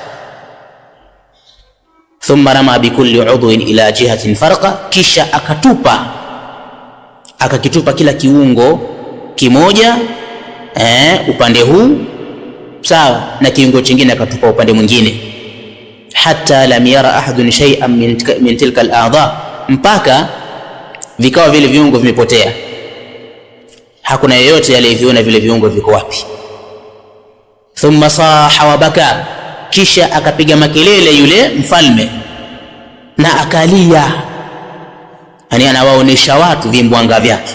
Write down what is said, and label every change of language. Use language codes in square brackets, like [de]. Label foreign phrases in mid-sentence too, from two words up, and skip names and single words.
[ar] ثم رمى بكل عضو إلى جهة فرقا, [sw] kisha akakitupa kila kiungo kimoja upande huu, sawa, na kiungo chingine akatupa upande mwingine. [ar] حتى لم ير أحد شيئا من تلك الأعضاء, [sw] mpaka vikawa vile viungo vimepotea, hakuna yeyote aliyeviona vile viungo viko wapi. [ar] ثم صاح وبكى, [sw] kisha akapiga makelele yule mfalme na akalia, yani anawaonesha watu vimbwanga vyake.